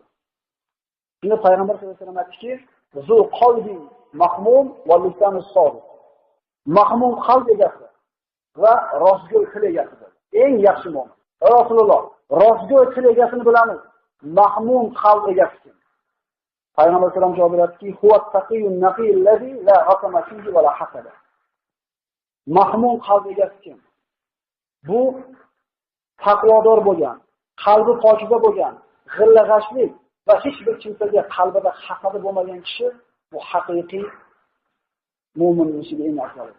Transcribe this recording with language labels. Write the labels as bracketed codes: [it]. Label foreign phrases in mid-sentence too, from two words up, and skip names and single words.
[uz] Shunda Payg'ambar [ar] صلى الله عليه وسلم [uz] aytdiki, [ar] "ذو قلب مخموم ولسان صادق." [uz] Mahmum qalb egasi va rostgo'y til egasi. Eng yaxshi mo'min. Rasululloh, rostgo'y til egasini bilamiz. Mahmum qalb egasi kim? Payg'ambar [ar] صلى الله عليه وسلم [uz] javob berdi, [ar] "هو التقي النقي الذي لا أقام فيه ولا حسد." [uz] Mahmum qalb egasi kim? Bu taqvodor bo'lgan, qalbi pokiza bo'lgan, g'illag'ashlik va hech bir kimsaga qalbida hasadi bo'lmagan kishi bu haqiqiy mo'minning ichiga eng afzalidir.